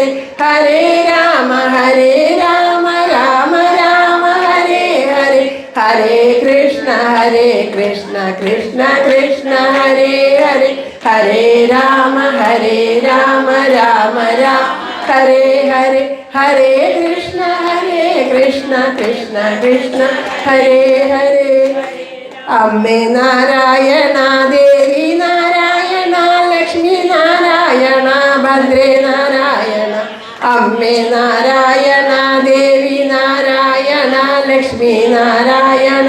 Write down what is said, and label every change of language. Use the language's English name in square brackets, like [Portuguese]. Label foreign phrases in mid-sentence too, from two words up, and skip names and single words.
[Sanskrit] ഹരേ രാമ രാമ രാമ ഹരേ ഹരേ ഹരേ കൃഷ്ണ കൃഷ്ണ കൃഷ്ണ ഹരേ ഹരേ ഹരേ രാമ രാമ രാമ ഹരേ ഹരേ ഹരേ കൃഷ്ണ കൃഷ്ണ കൃഷ്ണ ഹരേ ഹരേ [Malayalam] അമ്മേ നാരായണ ദേവി നാരായണ ലക്ഷ്മി നാരായണ ഭദ്രേ നാരായണ അമ്മേ നാരായണ ദേവി നാരായണ ലക്ഷ്മി നാരായണ